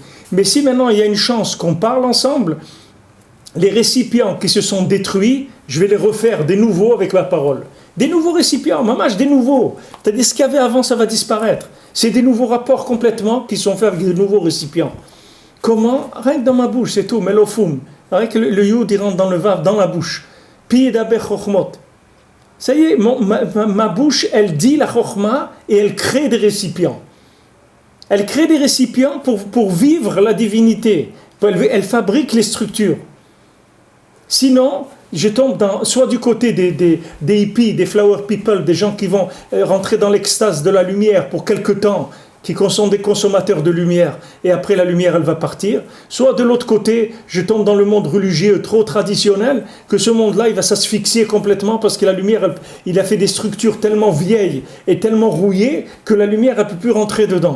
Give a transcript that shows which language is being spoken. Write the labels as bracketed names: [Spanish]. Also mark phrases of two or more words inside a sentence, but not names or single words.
[French] Mais si maintenant, il y a une chance qu'on parle ensemble, les récipients qui se sont détruits, je vais les refaire des nouveaux avec la parole. Des nouveaux récipients, mamage, des nouveaux. C'est-à-dire ce qu'il y avait avant, ça va disparaître. C'est des nouveaux rapports complètement qui sont faits avec de nouveaux récipients. Comment? Rien que dans ma bouche, c'est tout. Melofum. Rien que le yud, il rentre dans le vav, dans la bouche. [Hebrew] פי דבר חכמות. [French] Ça y est, ma bouche, elle dit la chokhma et elle crée des récipients. Elle crée des récipients pour vivre la divinité. Elle fabrique les structures. Sinon, je tombe soit du côté des hippies, des [English] flower people, [French] des gens qui vont rentrer dans l'extase de la lumière pour quelque temps, qui sont des consommateurs de lumière, et après la lumière elle va partir, soit de l'autre côté, je tombe dans le monde religieux trop traditionnel, que ce monde-là il va s'asphyxier complètement parce que la lumière, il a fait des structures tellement vieilles et tellement rouillées que la lumière elle ne peut plus rentrer dedans.